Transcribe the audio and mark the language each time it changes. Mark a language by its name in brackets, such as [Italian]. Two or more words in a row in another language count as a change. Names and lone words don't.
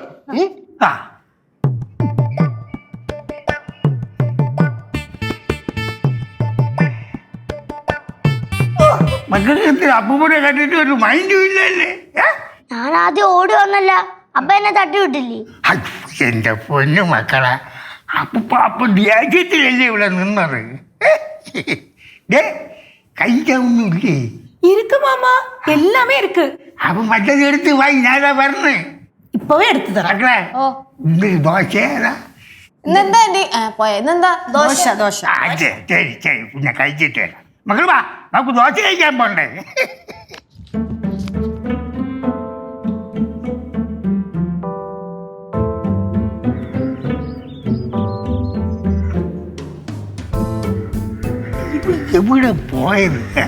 [Malayalam] ആ മക്കൾക്ക് അപ്പൂപ്പനെ കണ്ടിട്ട് ഒരു മൈൻഡും ഇല്ലല്ലേ? ഞാൻ ആദ്യം ഓടി വന്നല്ല, അപ്പ എന്നെ തട്ടി വിട്ടില്ലേ? എന്റെ പൊന്നു മക്കളെ, അപ്പൊ ദേഷ്യത്തിലല്ലേ ഇവിടെ നിന്നത്? കഴിക്കാനൊന്നുമില്ലേ? [Tamil] இருக்கு மாமா, எல்லாமே இருக்கு. [Malayalam] അപ്പൊ മറ്റേത് എടുത്ത് വായി, ഞാനാ പറഞ്ഞേ. [Tamil] இப்பவே எடுத்து தரேன். [Malayalam] മക്കളെ ഓ ഇന്നൊരു ദോശ ഏതാ? ഇന്നെന്താ ആന്റി? പോയ ഇന്നെന്താ? ദോശ ദോശ. ശരി ശരി, പിന്നെ കഴിച്ചിട്ട് വരാം. മക്കൾ വാ, നമുക്ക് ദോശ കഴിക്കാൻ പോണ്ടേ? എവിടെ പോയത്?